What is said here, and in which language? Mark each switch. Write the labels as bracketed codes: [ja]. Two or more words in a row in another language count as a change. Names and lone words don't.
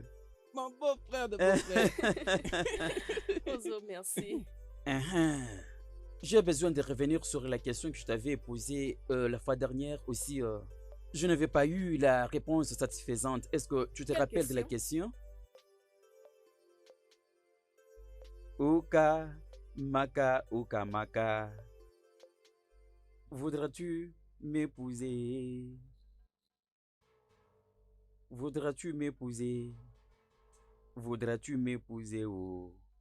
[fr] Mon beau-frère de beau-frère! Ozo, merci. J'ai besoin de revenir sur la question que je t'avais posée la fois dernière aussi. Je n'avais pas eu la réponse satisfaisante. Est-ce que tu te Quelle rappelles de la question? Uka, maka, uka, maka. Voudras-tu m'épouser? Voudras-tu m'épouser? Voudras-tu m'épouser? Oh.